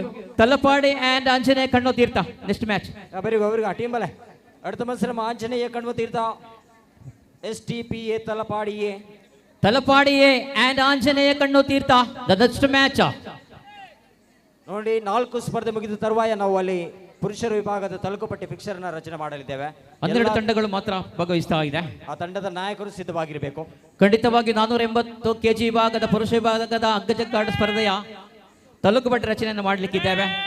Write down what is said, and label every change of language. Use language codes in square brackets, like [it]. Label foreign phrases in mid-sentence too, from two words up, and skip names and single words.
[ml] തലപ്പാടി ആൻഡ് ആഞ്ജനേയ കണ്ണൂർ തീർത്ഥ [en] next match. [ml] ടീം ബലെ അടുത്ത മത്സരം ആഞ്ജനേയ കണ്ണൂർ തീർത്ഥ STPA തലപ്പാടിയെ [kn] ತಲಪಾಡಿಯೇ ಆ್ಯಂಡ್ ಆಂಜನೇಯ ಕಣ್ಣು ತೀರ್ಥ ದ [en] next match. [kn] ನೋಡಿ 4 ಸ್ಪರ್ಧೆ ಮುಗಿದ ತರುವಾಯ ನಾವು ಅಲ್ಲಿ ಪುರುಷರ ವಿಭಾಗದ ತಲುಕುಪಟ್ಟಿ ಫಿಕ್ಸರ್ ಅನ್ನ ರಚನೆ ಮಾಡಲಿದ್ದೇವೆ. 12 ತಂಡಗಳು ಮಾತ್ರ ಭಾಗವಹಿಸ್ತಾ ಇದೆ. ಆ ತಂಡದ ನಾಯಕರು ಸಿದ್ಧವಾಗಿರಬೇಕು. ಖಂಡಿತವಾಗಿ 480 kg ವಿಭಾಗದ ಪುರುಷ ವಿಭಾಗದ ಹಗ್ಗಜಗ್ಗಾಟ ಸ್ಪರ್ಧೆಯ ತಲುಕುಪಟ್ಟಿ ರಚನೆಯನ್ನು ಮಾಡಲಿಕ್ಕಿದ್ದೇವೆ.